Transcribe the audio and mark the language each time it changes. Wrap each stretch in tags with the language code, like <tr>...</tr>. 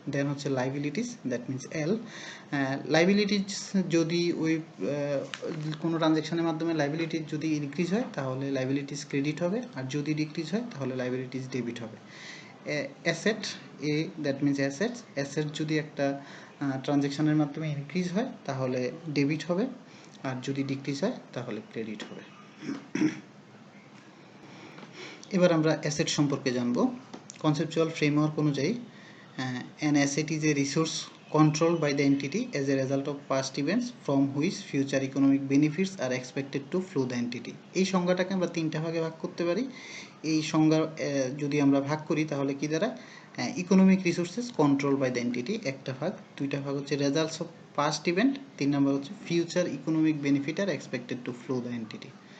<bn>দেন হচ্ছে liabilities, that means L. Liabilities যদি ওই কোনো ট্রানজ্যাকশনের মাধ্যমে লাইবিলিটিস যদি ইনক্রিজ হয় তাহলে লাইবিলিটিস ক্রেডিট হবে, আর যদি ডিক্রিজ হয় তাহলে লাইবিলিটিস ডেবিট হবে। Asset A, that means asset যদি একটা ট্রানজ্যাকশনের মাধ্যমে ইনক্রিজ হয় তাহলে ডেবিট হবে, আর যদি ডিক্রিজ হয় তাহলে ক্রেডিট হবে। এবার আমরা অ্যাসেট সম্পর্কে জানব। কনসেপচুয়াল ফ্রেমওয়ার্ক অনুযায়ী</bn> <en>an asset is a resource controlled by the entity as a result of past events from which future economic benefits are expected to flow the entity.</en> <bn>এই সংজ্ঞাটাকে আমরা তিনটা ভাগে ভাগ করতে পারি। এই সংজ্ঞা যদি আমরা ভাগ করি তাহলে কি দ্বারা economic resources control by the entity একটা ভাগ, দুইটা ভাগ হচ্ছে রেজাল্টস অফ পাস্ট ইভেন্ট, তিন নম্বর হচ্ছে future economic benefit are expected to flow the entity.</bn>